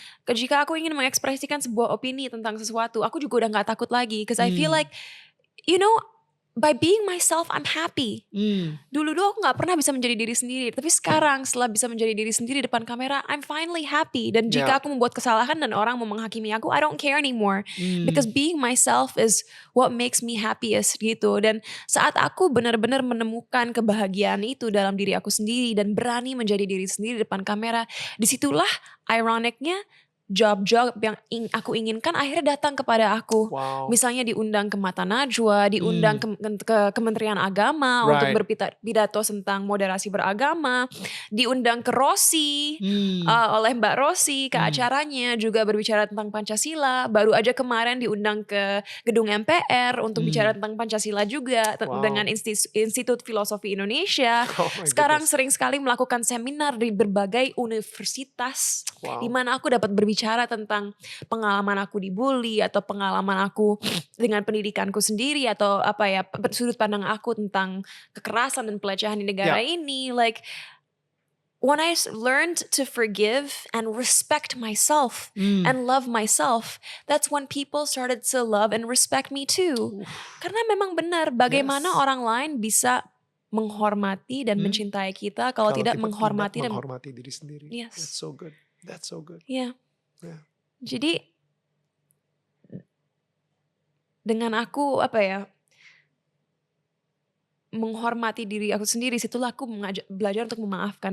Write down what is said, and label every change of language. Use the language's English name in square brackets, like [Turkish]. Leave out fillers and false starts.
[Indonesian] Jika aku ingin mengekspresikan sebuah opini tentang sesuatu, aku juga udah nggak takut lagi, [English] because I feel like, you know, by being myself, I'm happy. [Indonesian] Dulu aku gak pernah bisa menjadi diri sendiri. Tapi sekarang setelah bisa menjadi diri sendiri depan kamera, [English] I'm finally happy. [Indonesian] Dan jika aku membuat kesalahan dan orang mau menghakimi aku, [English] I don't care anymore. Because being myself is what makes me happiest gitu. [Indonesian] Dan saat aku benar-benar menemukan kebahagiaan itu dalam diri aku sendiri dan berani menjadi diri sendiri depan kamera, disitulah ironicnya job-job yang aku inginkan akhirnya datang kepada aku. Misalnya diundang ke Mata Najwa, diundang ke Kementerian Agama untuk berpidato tentang moderasi beragama, diundang ke Rossi oleh Mbak Rossi ke acaranya juga berbicara tentang Pancasila. Baru aja kemarin diundang ke gedung MPR untuk bicara tentang Pancasila juga dengan Institut Filosofi Indonesia. Sekarang sering sekali melakukan seminar di berbagai universitas di mana aku dapat berbicara tentang pengalaman aku dibully atau pengalaman aku dengan pendidikanku sendiri atau apa ya sudut pandang aku tentang kekerasan dan pelecehan di negara ini. [English] Like when I learned to forgive and respect myself and love myself, that's when people started to love and respect me too. [Indonesian] Karena memang benar bagaimana orang lain bisa menghormati dan mencintai kita kalau tidak menghormati diri sendiri. [English] Yes. That's so good. That's so good. Yeah. [Indonesian] Jadi dengan aku menghormati diri aku sendiri, situlah aku belajar untuk memaafkan.